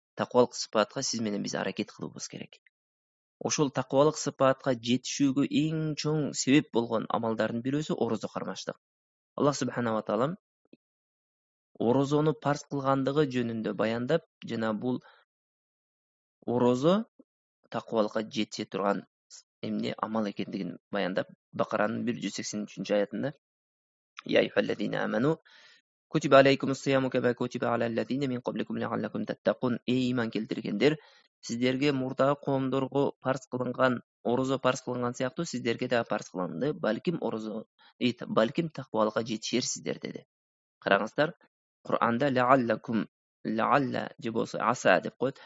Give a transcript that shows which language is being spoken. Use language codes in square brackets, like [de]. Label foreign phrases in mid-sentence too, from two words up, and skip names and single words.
[ky] Таквалык сыпатка сиз менен биз аракет кылуубуз керек. Ошол таквалык сыпатка жетишүүгө эң чоң себеп болгон амалдардын бирөөсү орозо кармаштык. [ar] الله سبحانه وتعالى [ky] орозону парз кылгандыгы жөнүндө баяндап, жана бул орозо таквалыкка жетише турган амал экендигин баяндап, Бакаранын 183 аятында [ar] يا أيها الذين آمنوا كتب عليكم الصيام كما كتب على الذين من قبلكم لعلكم تتقون. [ky] Эй иман келтиргендер, сиздерге мурдагы коомдорго парз кылынган, орозо парз кылынган сыяктуу сиздерге да парз кылынды. Балким таквалыкка жетишерсиздер деди. Караңыздар, Кур'анда лаалла же болсо аса деп коет.